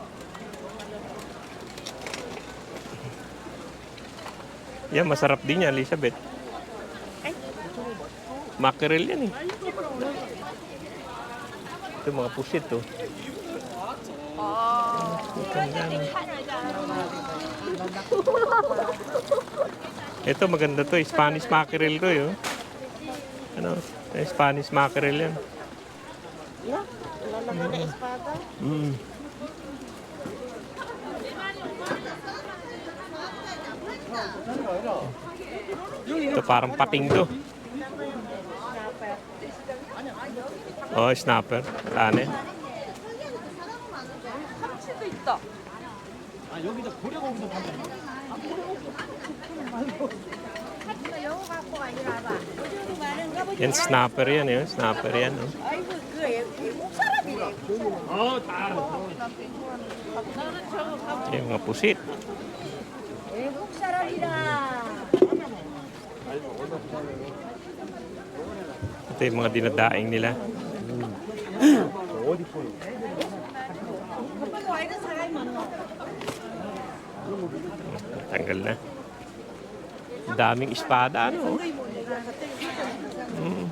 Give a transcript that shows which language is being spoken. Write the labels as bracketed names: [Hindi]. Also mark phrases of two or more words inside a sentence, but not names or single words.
[Filipino] Yan, masarap din yan, Elizabeth. Mackerel yan, eh. Ito, mga pusit, oh. Ito, maganda to, [English] Spanish mackerel [Filipino] to, eh, oh. Ano, [English] Spanish mackerel [Filipino] yan. Lalagay na espada. Mm. Ito parang pating to. Oh, snapper. Ano? [Korean] 참치도 있다. [Filipino] Yan, snapper yan, eh. Snapper yan, oh. [Korean] 아이고 그 외국 사람이래. [Filipino] Yung mga pusit. [Korean] 외국 사람이라. [Filipino] Ito yung mga dinadaing nila. Tanggal na. Daming espada, ano? Mm.